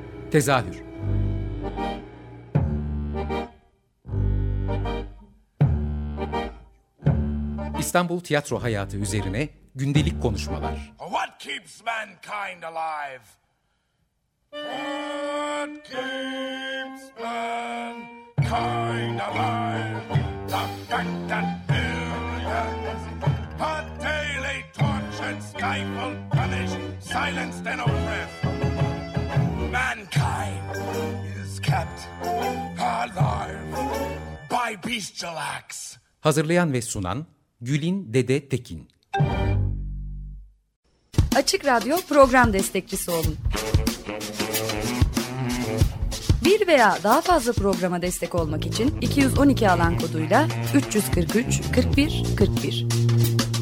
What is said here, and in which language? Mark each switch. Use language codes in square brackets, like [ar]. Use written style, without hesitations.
[tr] Tezahür. İstanbul tiyatro hayatı üzerine gündelik konuşmalar. [en] What keeps mankind alive? What keeps mankind alive? The fact that billions a daily tortured stifled, punished, silenced and oppressed. Mankind is kept alive by bestial acts. [tr] Hazırlayan ve sunan Gülin Dede Tekin. Açık Radyo program destekçisi olun. Bir veya daha fazla programa destek olmak için 212 alan koduyla 343 41 41.